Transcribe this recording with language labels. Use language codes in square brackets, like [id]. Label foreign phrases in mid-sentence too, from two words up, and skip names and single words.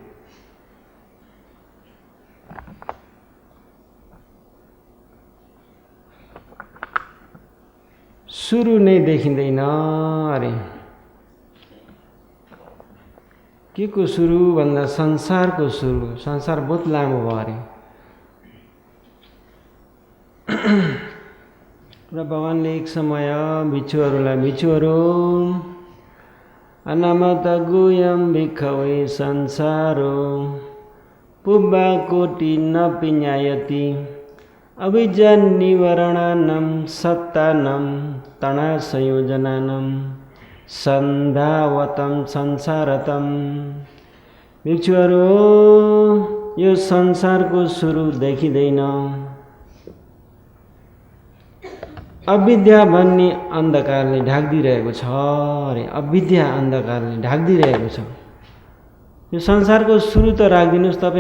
[ne] सुरु नै देखिँदैन अरे के को सुरु भन्दा संसारको सुरु। संसार बहुत लामो भयो अरे र भगवानले एक समय भिक्षुहरूलाई भिक्षुहरू [pi] अन्नमतग्गुयं भिक्खवे संसारो पुब्बा कोटि न पिञ्जायति अभिजन्निवरणानं सत्तानं तणासंयोजनानं सन्धावतं संसारतं। [ne] भिक्षुहरू यो संसारको सुरु देखिँदैन। अविद्या भन्ने अन्धकारले ढाक्दिरहेको छ अरे अविद्या अन्धकारले ढाक्दिरहेको छ। यो संसारको सुरु त राख्दिनुस् तपाईँ।